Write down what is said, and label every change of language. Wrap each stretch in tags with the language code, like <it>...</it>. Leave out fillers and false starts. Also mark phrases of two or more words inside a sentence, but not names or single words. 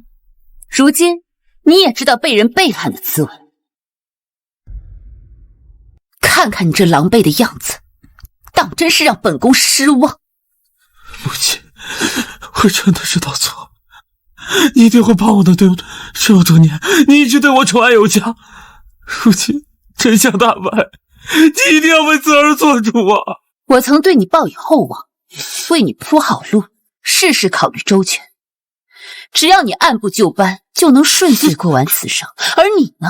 <zh>如今你也知道被人背叛的滋味。看看你這狼狽的樣子，當真是讓本宮失望。母親，我真的知道錯了，你一定会帮我的，对不对？这么多年，你一直对我寵愛有加，如今真相大白，你一定要為此而做主啊！我曾對你抱以厚望，為你鋪好路，事事考慮周全。只要你按部就班，就能順遂過完此生。而你呢？</zh>